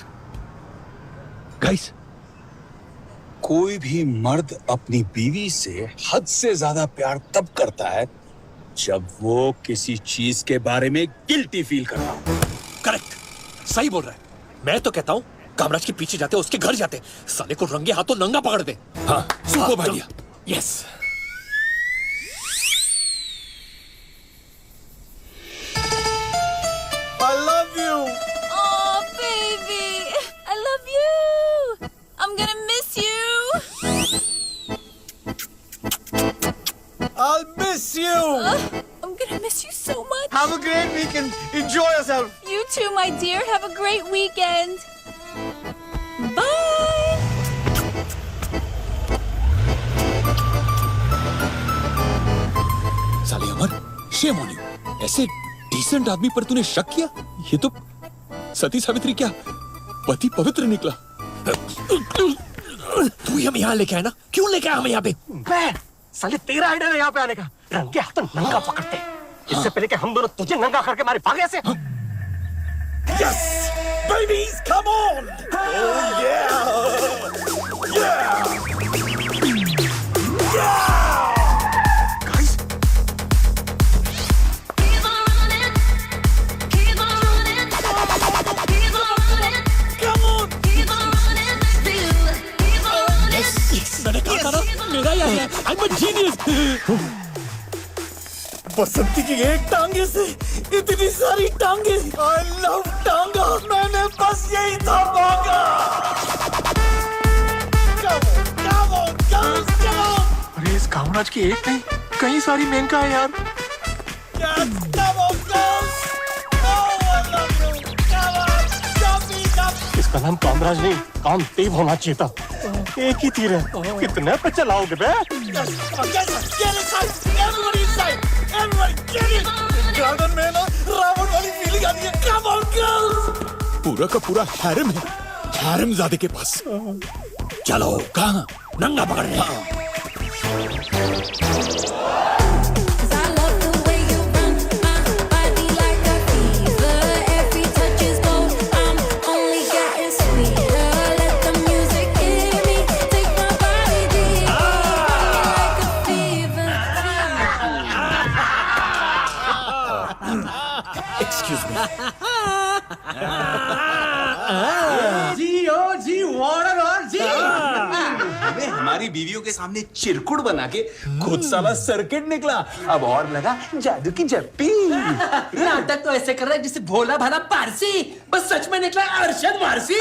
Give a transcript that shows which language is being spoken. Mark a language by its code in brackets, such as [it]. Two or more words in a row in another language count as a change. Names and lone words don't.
[hi] गाइस, कोई भी मर्द अपनी बीवी से हद से ज्यादा प्यार तब करता है जब वो किसी चीज के बारे में [en] guilty feel [hi] करता हो। करेक्ट, सही बोल रहा है। मैं तो कहता हूँ कामराज के पीछे जाते, उसके घर जाते, साले को रंगे हाथों नंगा पकड़ दे। हाँ, सुपर आइडिया। यस। [en] I love you. Oh, baby. I love you. I'm gonna miss you. I'll miss you. I'm gonna miss you so much. Have a great weekend. Enjoy yourself. You too, my dear. Have a great weekend. Bye. [hi] साले अमर, [en] shame on you. [hi] ऐसे डिसेंट आदमी पर तूने शक किया? ये तो सती सावित्री क्या पति पवित्र निकला। तू ही हम यहाँ लेके आए ना, क्यों लेके आया हमें यहाँ पे? मैं साले तेरा आइडिया है यहाँ पे आने का। रंगे हाथों नंगा पकड़ते, इससे पहले कि हम दोनों तुझे नंगा करके मारे भागे ऐसे। [en] Yes, babies, come on. Oh yeah. Guys, [hi] मैंने कहा था ना, मेरा ही आया। [en] I'm a genius। [hi] बसंती की एक टांगे से इतनी सारी टांगे। [en] I love [hi] टांगा। मैंने बस यही था मांगा। [en] Come on, girls, come on. [hi] अरे इस कामराज की एक नहीं कई सारी मेनका है यार। [en] Yes, come on, girls. Oh, I love you. Come on, jump. [hi] इसका नाम कामराज नहीं कामदेव होना चाहिए था। एक ही तीर है, कितने पे चलाओगे बे? [en] Yes, get inside. Everybody inside. Everybody, get in. [hi] गार्डन में ना रावण वाली फीलिंग आती है। [en] Come on, girls. [hi] पूरा का पूरा हैरम है, हैरमजादे के पास। चलो, कहाँ? नंगा पकड़ने। [en] Cause I love the way you run my body like a fever. Every touch is gold. I'm only getting sweeter. Let the music hit me. Take my body deeper. Like a fever. Excuse me. [hi] जी वार्डन और जी। अबे हमारी बीवियों के सामने चिरकुट बना के खुद साला सर्किट निकला। अब और लगा जादू की जप्पी। नाटक तो ऐसे कर रहा है जिसे भोला भाला पारसी, बस सच में निकला अरशद वारसी।